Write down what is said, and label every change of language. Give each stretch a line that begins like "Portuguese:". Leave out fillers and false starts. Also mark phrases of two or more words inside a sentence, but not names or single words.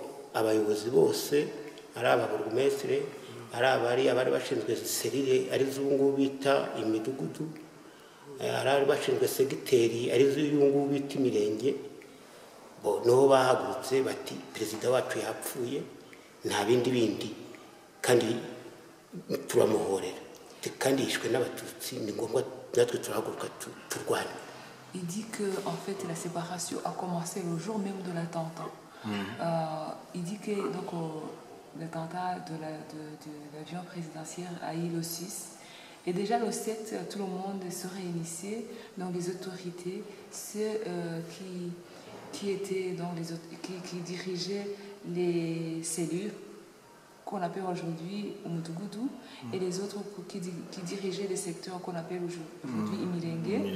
Kinyarwanda: abayobozi bose ari ababurugumestre ari abari bashinzwe serire ari z'ubungubu bita imidugudu, ari bashinzwe segiteri ari z'ubungubu bita imirenge, bo niho bahagurutse bati perezida wacu yapfuye nta bindi kandi turamuhorera kandi yishwe n'abatutsi ni ngombwa natwe turahaguruka turwana.
French: Il dit que en fait la séparation a commencé le jour même de l'attentat. Il dit que donc l'attentat de l'avion présidentiel a eu le 6 et déjà le 7 tout le monde se réunissait, donc les autorités, ceux qui étaient dans qui dirigeaient les cellules qu'on appelle aujourd'hui Umudugudu et les autres qui dirigeaient les secteurs qu'on appelle aujourd'hui Imirenge.